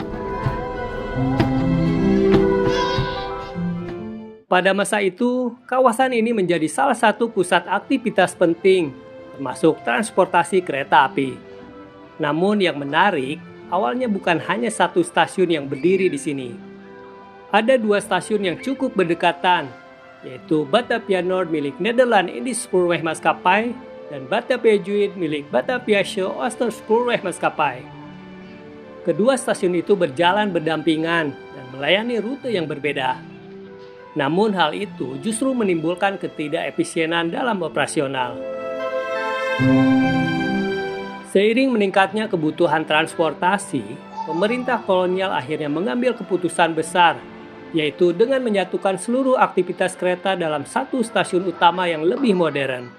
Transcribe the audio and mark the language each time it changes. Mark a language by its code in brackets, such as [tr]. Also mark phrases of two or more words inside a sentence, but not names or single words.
[id] Pada masa itu, kawasan ini menjadi salah satu pusat aktivitas penting, termasuk transportasi kereta api. Namun yang menarik, awalnya bukan hanya satu stasiun yang berdiri di sini. Ada dua stasiun yang cukup berdekatan, yaitu Batavia Noord milik Nederland Indisch Spoorweg Maatschappij dan Batavia Zuid milik Bataviasche Oosterspoorweg Maatschappij. Kedua stasiun itu berjalan berdampingan dan melayani rute yang berbeda. Namun hal itu justru menimbulkan ketidakefisienan dalam operasional. Seiring meningkatnya kebutuhan transportasi, pemerintah kolonial akhirnya mengambil keputusan besar, yaitu dengan menyatukan seluruh aktivitas kereta dalam satu stasiun utama yang lebih modern.